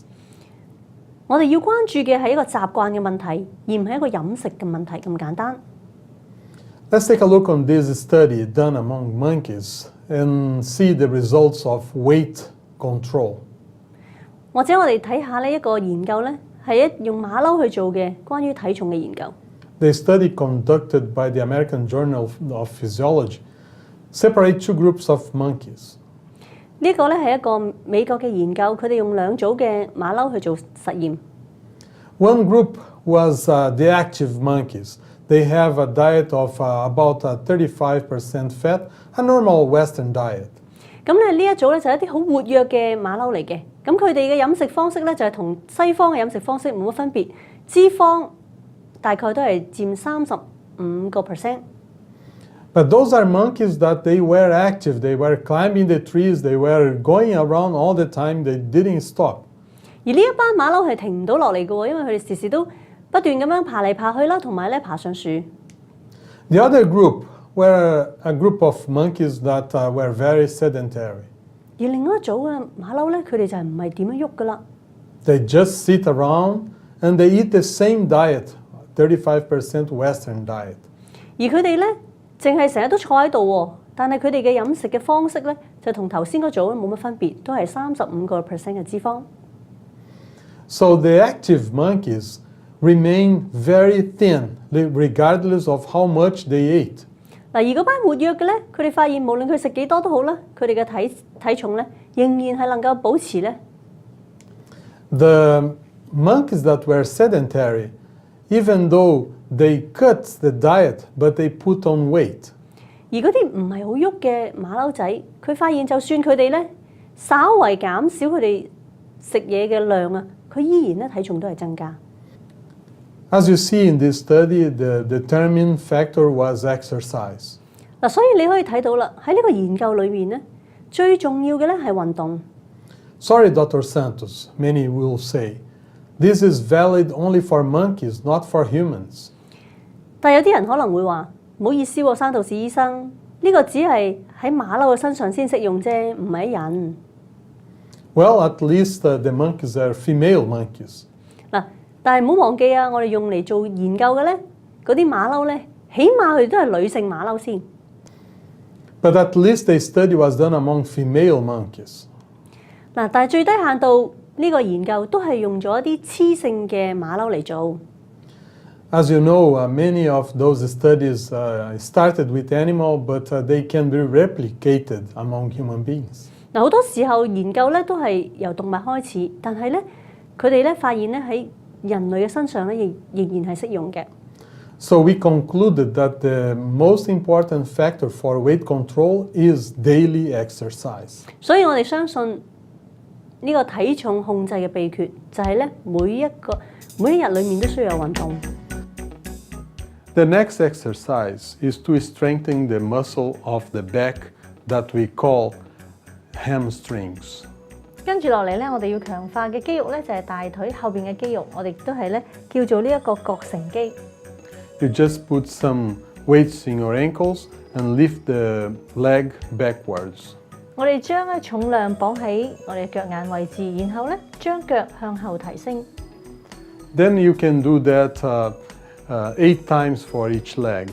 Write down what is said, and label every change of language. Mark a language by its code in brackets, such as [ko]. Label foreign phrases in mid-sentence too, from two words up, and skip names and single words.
[yue] 我哋要關注嘅係一個習慣嘅問題，而唔係一個飲食嘅問題咁簡單。 [en] Let's take a look on this study done among monkeys and see the results of weight control. [yue] 或者我哋睇下呢一個研究咧，係用馬騮去做嘅關於體重嘅研究。 [en] The study conducted by the American Journal of Physiology separate two groups of monkeys. [yue] 呢個咧係一個美國嘅研究，佢哋用兩組嘅馬騮去做實驗。 [en] One group was the active monkeys. They have a diet of about 35% fat, a normal Western diet. [yue] 咁咧呢一組咧就係一啲好活躍嘅馬騮嚟嘅。咁佢哋嘅飲食方式咧就係同西方嘅飲食方式冇乜分別，脂肪大概都係佔35%。 [en] But those are monkeys that they were active. They were climbing the trees. They were going around all the time. They didn't stop. [yue] 而呢一班馬騮係停唔到落嚟嘅喎，因為佢哋時時都不斷咁樣爬嚟爬去啦，同埋咧爬上樹。 [en] The other group were a group of monkeys that were very sedentary. [yue] 而另外一組嘅馬騮咧，佢哋就係唔係點樣喐噶啦。 [en] They just sit around and they eat the same diet, 35% Western diet. [yue] 而佢哋咧，淨係成日都坐喺度喎，但係佢哋嘅飲食嘅方式咧，就同頭先嗰組冇乜分別，都係35% 嘅脂肪。 [en] So the active monkeys remain very thin, regardless of how much they ate. [yue] 嗱，而嗰班活躍嘅咧，佢哋發現無論佢食幾多都好啦，佢哋嘅體重咧，仍然係能夠保持咧。 [en] The monkeys that were sedentary, even though they cut the diet, but they put on weight. [yue] 而嗰啲唔係好喐嘅馬騮仔，佢發現就算佢哋咧稍為減少佢哋食嘢嘅量啊，佢依然咧體重都係增加。 [en] As you see in this study, the determining factor was exercise. [yue] 嗱，所以你可以睇到啦，喺呢個研究裏面咧，最重要嘅咧係運動。 [en] Sorry, Dr. Santos, many will say. This is valid only for monkeys, not for humans. [yue] 但有啲人可能會話：唔好意思喎，山道士醫生，呢個只係喺馬騮嘅身上先適用啫，唔係喺人。 [en] Well, at least the monkeys are female monkeys. [yue] 嗱，但係唔好忘記啊，我哋用嚟做研究嘅咧，嗰啲馬騮咧，起碼佢哋都係女性馬騮先。 [en] But at least the study was done among female monkeys. [yue] 嗱，但係最低限度呢個研究都係用咗一啲雌性嘅馬騮嚟做。 [en] As you know, many of those studies started with animal, but they can be replicated among human beings. [yue] 嗱，好多時候研究咧都係由動物開始，但係咧佢哋咧發現咧喺人類嘅身上咧仍然係適用嘅。 [en] So we concluded that the most important factor for weight control is daily exercise. [yue] 所以我哋相信呢個體重控制嘅秘訣就係咧每一日裡面都需要有運動。 [en] The next exercise is to strengthen the muscle of the back that we call hamstrings. [yue] 跟住落嚟咧，我哋要強化嘅肌肉咧就係大腿後邊嘅肌肉，我哋都係咧叫做呢一個膕繩肌。 [en] You just put some weights in your ankles and lift the leg backwards. [yue] 我哋將咧重量綁喺我哋嘅腳眼位置，然後咧將腳向後提升。 [en] Then you can do that 8 times for each leg.